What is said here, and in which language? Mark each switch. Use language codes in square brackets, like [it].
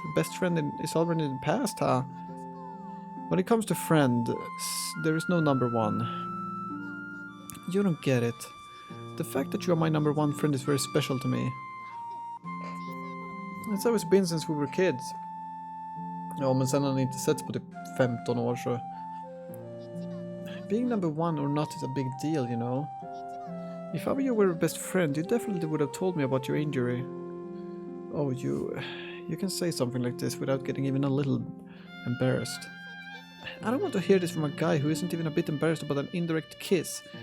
[en] Best friend is already in the past, huh? When it comes to friend, there is no number one. You don't get it. The fact that you are my number one friend is very special to me. It's always been since we were kids. [sv] Ja, men sen har ni inte setts på typ 15 år så... [en] Being number one or not is a big deal, you know. If ever you were a best friend, you definitely would have told me about your injury. Oh, you can say something like this without getting even a little embarrassed. I don't want to hear this from a guy who isn't even a bit embarrassed about an indirect kiss.